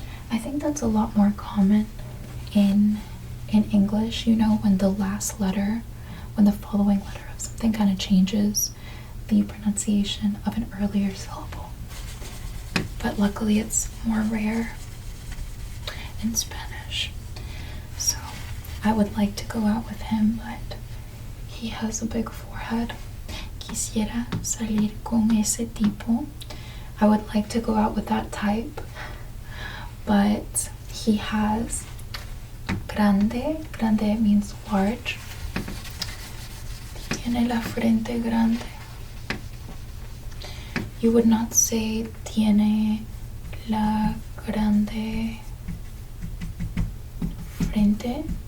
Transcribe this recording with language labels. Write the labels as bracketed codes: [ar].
[en] I think that's a lot more common in English, you know, when the last letter, when the following letter of something kind of changes the pronunciation of an earlier syllable. But luckily it's more rare in Spanish. So I would like to go out with him, but he has a big forehead. [es] Quisiera salir con ese tipo. [en] I would like to go out with that type, but he has grande. Grande means large. [es] Tiene la frente grande. [en] You would not say [es] tiene la grande frente.